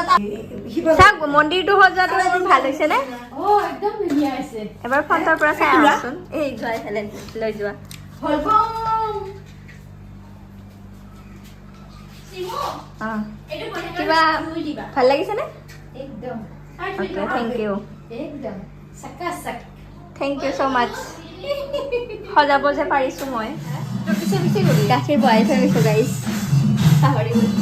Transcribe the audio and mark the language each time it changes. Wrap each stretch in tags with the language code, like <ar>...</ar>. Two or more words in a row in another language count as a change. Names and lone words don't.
<as>চাওক মন্দিৰটো সজোৱাটো ভাল হৈছে নে একদম ধুনীয়া আছে এবাৰ ফ্ৰণ্টৰ পৰা চাই আহকচোন এই যোৱা এইফালে লৈ যোৱা কিবা ভাল লাগিছেনে একদম</as> <en>Okay, thank you.</en> <as>একদম সাকা সাক</as> <en>Thank you so much.</en> <as>সজাব যে পাৰিছোঁ মই গাখীৰ বহাই থৈ গৈছোঁ গাইছ পাহৰি গৈছোঁ</as>